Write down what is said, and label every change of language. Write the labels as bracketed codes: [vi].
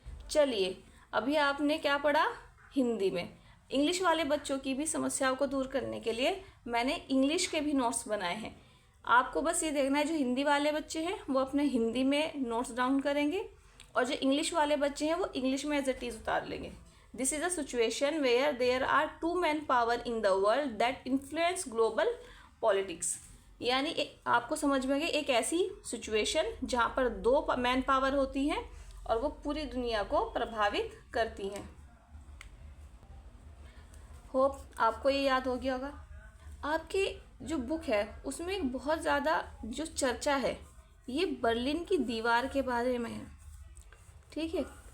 [hi] चलिए, अभी आपने क्या पढ़ा हिंदी में। इंग्लिश वाले बच्चों की भी समस्याओं को दूर करने के लिए मैंने इंग्लिश के भी नोट्स बनाए हैं। आपको बस ये देखना है, जो हिंदी वाले बच्चे हैं वो अपने हिंदी में नोट्स डाउन करेंगे और जो इंग्लिश वाले बच्चे हैं वो इंग्लिश में [en] as it is [hi] उतार लेंगे। [en] This is a situation where there are 2 men power in the world that influence global politics। [hi] यानी आपको समझ में आ गया, एक ऐसी सिचुएशन जहाँ पर 2 मैन पावर होती हैं और वो पूरी दुनिया को प्रभावित करती हैं। होप आपको ये याद हो गया होगा। आपकी जो बुक है उसमें एक बहुत ज़्यादा जो चर्चा है ये बर्लिन की दीवार के बारे में है, ठीक है।